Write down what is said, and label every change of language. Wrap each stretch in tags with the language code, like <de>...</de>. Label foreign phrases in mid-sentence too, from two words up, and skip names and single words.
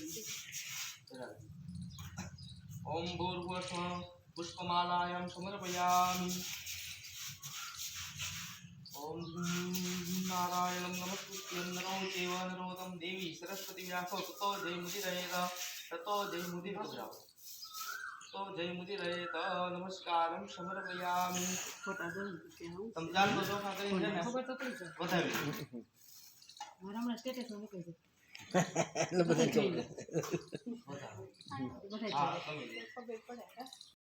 <sa>ओम भूर्भुवस्सुः पुष्पमालायां समर्पयामि ओम नारायणं नमस्कृत्य नरो चैव नरोत्तमं देवी सरस्वती व्यासो ततो जयमुदिरहेत ततो जयमुदिरहेत तो जयमुदिरहेत नमस्कारं समर्पयामि</sa> <gu>ફોટા જોવે કે હું તમ જાન બધો ખાતરી છે ને ખબર તો પડી જાય બતાવી મારા હમણાં સ્ટેટસ માં મૂકી દે એટલે બધા બતાવો બધા હા તમે ખબર પડે</gu>